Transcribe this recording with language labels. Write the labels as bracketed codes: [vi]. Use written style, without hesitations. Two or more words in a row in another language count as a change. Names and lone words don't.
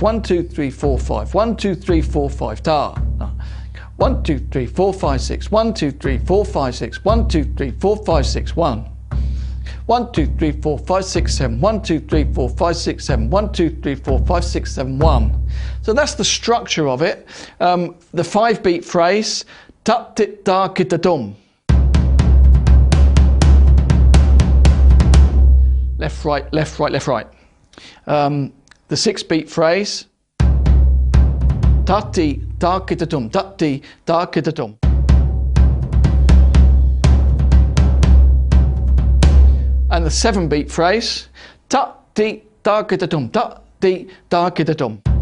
[en] 1, 2, 3, 4, 5. 1, 2, 3, 4, 5. Da. 1, 2, 3, 4, 5, 6. 1, 2, 3, 4, 5, 6. 1, 2, 3, 4, 5, 6. 1. 1, 2, 3, 4, 5, 6, 7. 1, 2, 3, 4, 5, 6, 7. 1, 2, 3, 4, 5, 6, 7, 1. So that's the structure of it. The 5-beat phrase. Tut tit da kita dum. Left, right, left, right, left, right. The 6-beat phrase, tati da kita dum, tati da kita dum. And the 7-beat phrase, tati da kita dum, tati da kita dum.